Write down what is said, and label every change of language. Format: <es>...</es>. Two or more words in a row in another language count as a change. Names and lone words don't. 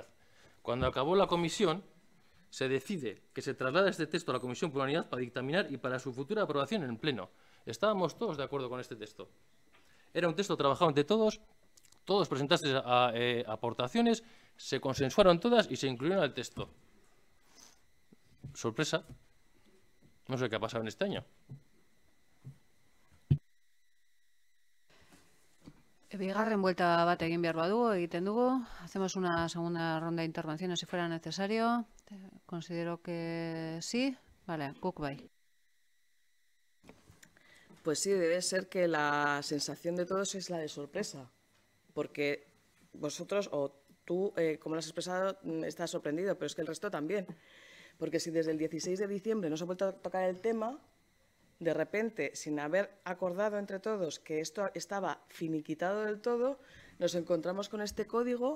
<es>Cuando acabó la comisión, se decide que se traslada este texto a la comisión por unanimidad para dictaminar y para su futura aprobación en pleno. Estábamos todos de acuerdo con este texto. Era un texto trabajado entre todos, todos presentaste aportaciones, se consensuaron todas y se incluyeron al texto. Sorpresa. No sé qué ha pasado en este año.</es> <eu>Bigarren buelta bat egin behar badugu, egiten dugu.</eu> <es>Hacemos una segunda ronda de intervenciones si fuera necesario. Considero que sí. Vale,</es> <eu>guk bai.</eu> <es>Pues sí, debe ser que la sensación de todos es la de sorpresa, porque vosotros, o tú, como lo has expresado, estás sorprendido, pero es que el resto también. Porque si desde el 16 de diciembre no se ha vuelto a tocar el tema, de repente, sin haber acordado entre todos que esto estaba finiquitado del todo, nos encontramos con este código.</es>